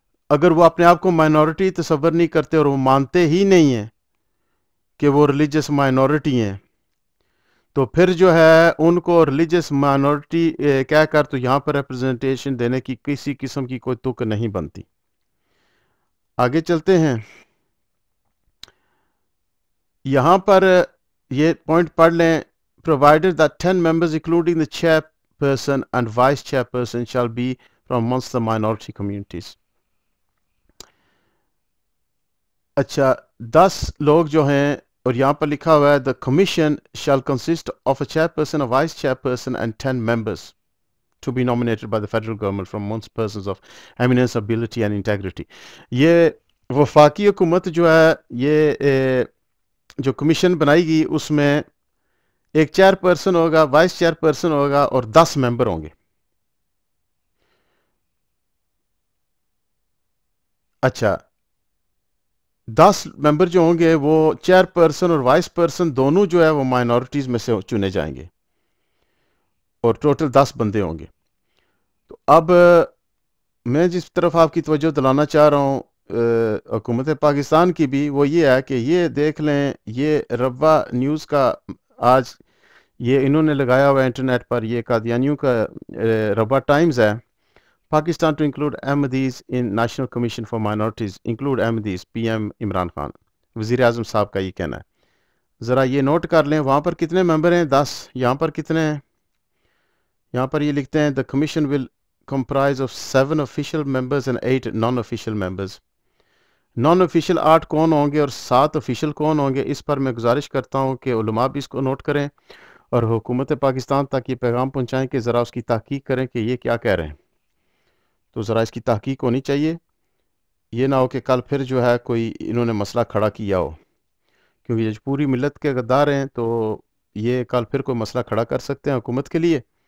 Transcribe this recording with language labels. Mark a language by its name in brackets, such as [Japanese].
[Urdu] اگر وہ اپنے آپ کو مائنورٹی تصور نہیں کرتے اور وہ مانتے ہی نہیں ہیں کہ وہ ریلیجس مائنورٹی ہیں تو پھر جو ہے ان کو ریلیجس مائنورٹی کہہ کر تو یہاں پر ریپرزنٹیشن دینے کی کسی قسم کی کوئی تک نہیں بنتی. آگے چلتے ہیں، یہاں پر یہ پوائنٹ پڑھ لیں. [English] provided that 10 members including the chairperson and vice chairperson shall be from amongst the minority communities. [Urdu] اچھا 10 لوگ جو ہیں اور یہاں پر لکھا ہوا ہے [English] the commission shall consist of a chairperson, a vice chairperson and 10 members to be nominated by the federal government from amongst persons of eminence, ability and integrity. [Urdu] یہ وفاقی حکومت جو ہے یہ جو کمیشن بنائی گئی اس میں ایک چیئر پرسن ہوگا، وائس چیئر پرسن ہوگا اور 10 ممبر ہوں گے. اچھا 10 ممبر جو ہوں گے وہ چیئر پرسن اور وائس پرسن دونوں جو ہے وہ مائنورٹیز میں سے چنے جائیں گے اور ٹوٹل 10 بندے ہوں گے. تو اب میں جس طرف آپ کی توجہ دلانا چاہ رہا ہوں حکومت پاکستان کی بھی، وہ یہ ہے کہ یہ دیکھ لیں یہ روا نیوز کا آج یہ انہوں نے لگایا ہوا انٹرنیٹ پر، یہ قادیانیوں کا روا ٹائمز ہے. [English] Pakistan to include Ahmadis in National Commission for Minorities, include Ahmadis, PM Imran Khan. [Urdu] وزیر اعظم صاحب کا یہ کہنا ہے. ذرا یہ نوٹ کر لیں, وہاں پر کتنے ممبر ہیں؟ 10. یہاں پر کتنے ہیں؟ یہاں پر یہ لکھتے ہیں [English] the commission will comprise of 7 official members and 8 non-official members. [Urdu] Naan official 8 کون ہوں گے اور 7 آفیشیل کون ہوں گے؟ اس پر میں گزارش کرتا ہوں کہ علماء بھی اس کو نوٹ کریں اور حکومت پاکستان تک یہ پیغام پہنچائیں کہ ذرا اس کی تحقیق کریں کہ یہ کیا کہہ رہے ہیں. تو ذرا اس کی تحقیق ہونی چاہیے, یہ نہ ہو کہ کل پھر جو ہے کوئی انہوں نے مسئلہ کھڑا کیا ہو, کیونکہ یہ پوری ملت کے غدار ہیں تو یہ کل پھر کوئی مسئلہ کھڑا کر سکتے ہیں حکومت کے لیے.